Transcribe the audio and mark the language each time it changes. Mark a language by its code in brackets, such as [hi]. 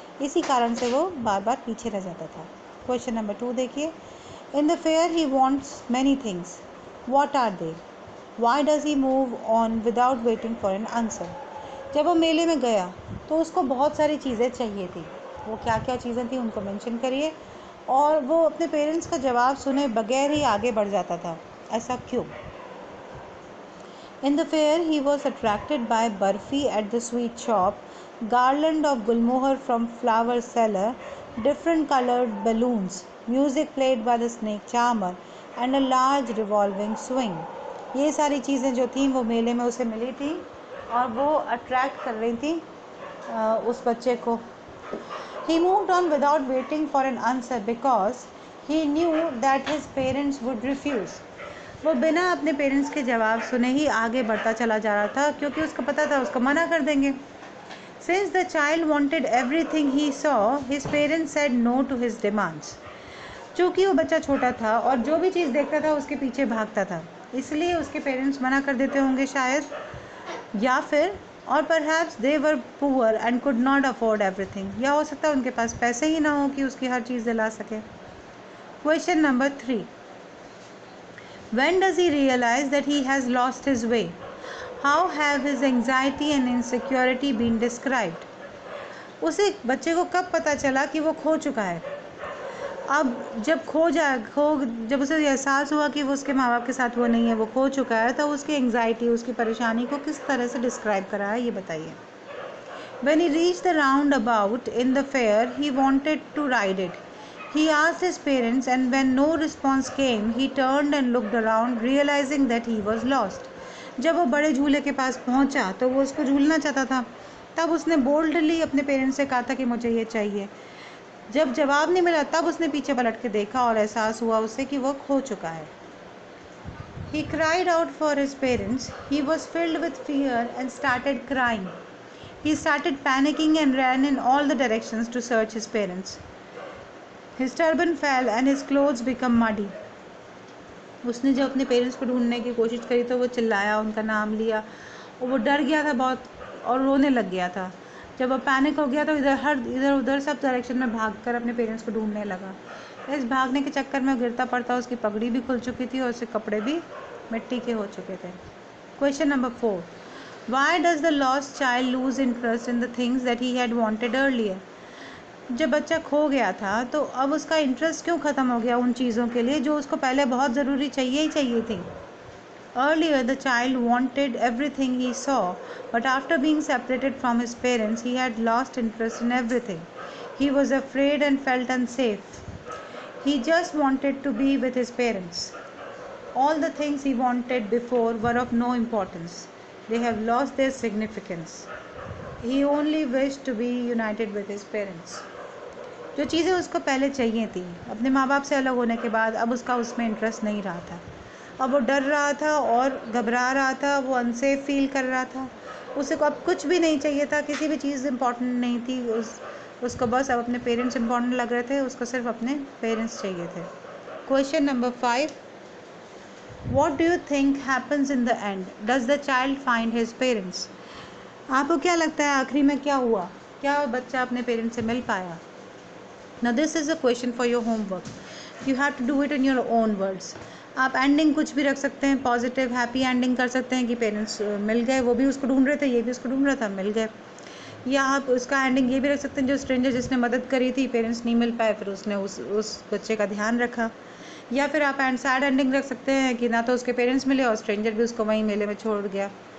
[hi] इसी कारण से वो बार बार पीछे रह जाता था। क्वेश्चन नंबर 2 देखिए, [en] In the fair he wants many things, what are they, why does he move on without waiting for an answer. [hi] जब वो मेले में गया तो उसको बहुत सारी चीज़ें चाहिए थी। वो क्या क्या चीज़ें थी उनको मेंशन करिए, और वो अपने पेरेंट्स का जवाब सुने बगैर ही आगे बढ़ जाता था। ऐसा क्यों? [en] In the fair, he was attracted by barfi at the sweet shop, garland of gulmohar from flower cellar, different colored balloons, music played by the snake charmer, and a large revolving swing. [hi] ये सारी चीज़ें जो थी वो मेले में उसे मिली थी और वो अट्रैक्ट कर रही थी उस बच्चे को। [en] He moved on without waiting for an answer because he knew that his parents would refuse. [hi] वो बिना अपने पेरेंट्स के जवाब सुने ही आगे बढ़ता चला जा रहा था, क्योंकि उसको पता था उसको मना कर देंगे। [en] Since the child wanted everything he saw, his parents said no to his demands. [hi] चूँकि वो बच्चा छोटा था और जो भी चीज़ देखता था उसके पीछे भागता था, इसलिए उसके पेरेंट्स मना कर देते होंगे शायद, या फिर और [en] perhaps they were poor and could not afford everything, [hi] या हो सकता है उनके पास पैसे ही ना हो कि उसकी हर चीज़ दिला सके। [en] Question number 3. When does he realize that he has lost his way? How have his anxiety and insecurity been described? [hi] उसे बच्चे को कब पता चला कि वो खो चुका है? अब जब उसे एहसास हुआ कि वो उसके माँ बाप के साथ वो नहीं है, वो खो चुका है, तो उसकी एंग्जाइटी, उसकी परेशानी को किस तरह से डिस्क्राइब करा है, ये बताइए। [en] When he reached the roundabout in the fair, he wanted to ride it. He asked his parents, and when no response came, he turned and looked around, realizing that he was lost. [hi] जब वो बड़े झूले के पास पहुंचा तो वो उसको झूलना चाहता था। तब उसने बोल्डली अपने पेरेंट्स से कहा था कि मुझे ये चाहिए। जब जवाब नहीं मिला तब उसने पीछे पलट के देखा और एहसास हुआ उसे कि वो खो चुका है। [en] He cried out for his parents. He was filled with fear and started crying. He started panicking and ran in all the directions to search his parents. His turban fell and his clothes became muddy. [hi] उसने जब अपने parents को ढूंढने की कोशिश करी तो वो चिल्लाया, उनका नाम लिया और वो डर गया था बहुत और रोने लग गया था। जब वो पैनिक हो गया तो इधर उधर सब डायरेक्शन में भागकर अपने पेरेंट्स को ढूंढने लगा। इस भागने के चक्कर में गिरता पड़ता उसकी पगड़ी भी खुल चुकी थी और उसके कपड़े भी मिट्टी के हो चुके थे। [en] Question number 4. Why does the lost child lose interest in the things that he had wanted earlier? [hi] जब बच्चा खो गया था तो अब उसका इंटरेस्ट क्यों ख़त्म हो गया उन चीज़ों के लिए जो उसको पहले बहुत ज़रूरी चाहिए थी। [en] Earlier the child wanted everything he saw, but after being separated from his parents he had lost interest in everything. He was afraid and felt unsafe. He just wanted to be with his parents. All the things he wanted before were of no importance. They have lost their significance. He only wished to be united with his parents. [hi] जो चीज़ें उसको पहले चाहिए थी, अपने माँ बाप से अलग होने के बाद अब उसका उसमें इंटरेस्ट नहीं रहा था। अब वो डर रहा था और घबरा रहा था, वो अनसेफ फील कर रहा था। उसे को अब कुछ भी नहीं चाहिए था, किसी भी चीज़ इम्पोर्टेंट नहीं थी। उसको बस अब अपने पेरेंट्स इम्पोर्टेंट लग रहे थे, उसको सिर्फ अपने पेरेंट्स चाहिए थे। [en] Question number 5. What do you think happens in the end? Does the child find his parents? [hi] आपको क्या लगता है आखिरी में क्या हुआ? क्या बच्चा अपने पेरेंट्स से मिल पाया? [en] Now this is a question for your homework. You have to do it in your own words. [hi] आप एंडिंग कुछ भी रख सकते हैं, पॉजिटिव हैप्पी एंडिंग कर सकते हैं कि पेरेंट्स मिल गए, वो भी उसको ढूंढ रहे थे, ये भी उसको ढूंढ रहा था, मिल गए। या आप उसका एंडिंग ये भी रख सकते हैं, जो स्ट्रेंजर जिसने मदद करी थी, पेरेंट्स नहीं मिल पाए, फिर उसने उस बच्चे का ध्यान रखा। या फिर आप सैड एंडिंग रख सकते हैं कि ना तो उसके पेरेंट्स मिले और स्ट्रेंजर भी उसको वहीं मेले में छोड़ गया।